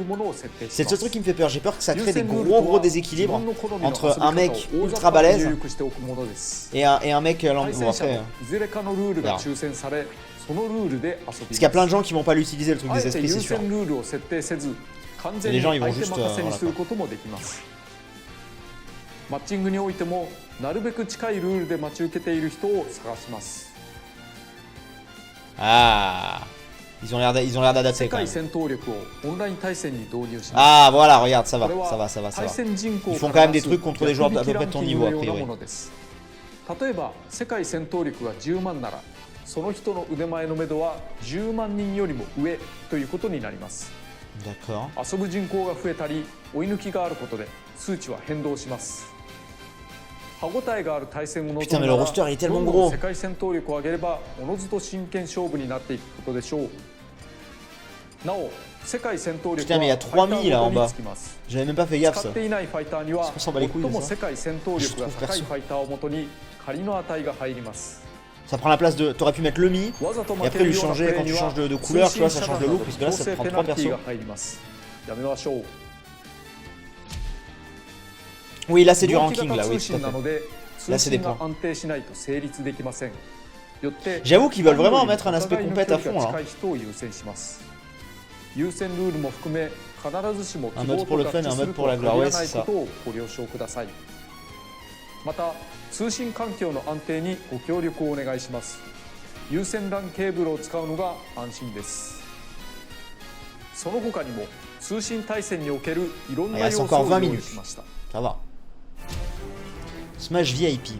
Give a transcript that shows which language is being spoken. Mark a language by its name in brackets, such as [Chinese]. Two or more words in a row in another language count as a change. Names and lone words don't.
[French] C'est le seul truc qui me fait peur. J'ai peur que ça crée des gros déséquilibres entre un mec ultra balèze et un mec lambda. Bon, après, on verra. Parce qu'il y a plein de gens qui vont pas l'utiliser le truc des esprits, c'est sûr. Et les gens ils vont juste. Voilà, [Japanese] マッチングにおいてもなるべく近いルールで待ち受けている人を探します。 [French] Ah, ils ont l'air d'adapter quand même. [Japanese] 世界戦闘力をオンライン対戦に導入します。 [French] Ah voilà, regarde, ça va. Ils font quand même des trucs contre des joueurs d'à peu près de ton niveau a priori. [Japanese] 例えば世界戦闘力が10万なら、その人の腕前の目処は10万人よりも上ということになります。 [French] D'accord. [Japanese] 遊ぶ人口が増えたり、追い抜きがあることで数値は変動します。歯応えがある対戦を望んだら、どんどん世界戦闘力を上げればおのずと真剣勝負になっていくことでしょう。なお、世界戦闘力はファイターごとにつきます。使っていないファイターには最も世界戦闘力が高いファイターをもとに仮の値が入ります。 [French] Ça prend la place de. T'aurais pu mettre le mi et après lui changer quand tu changes de couleur, tu vois, ça change de look, puisque là ça te prend 3 persos. Oui, là c'est du ranking, là, oui, tout à fait. Là c'est des points. J'avoue qu'ils veulent vraiment mettre un aspect compète à fond là. Un mode pour le fun et un mode pour la gloire, ouais, c'est ça. [Japanese] また通信環境の安定にご協力をお願いします。有線 LAN ケーブルを使うのが安心です その他にも通信対戦におけるいろんな要素を用意しました。 [French] Ça va. Smash VIP.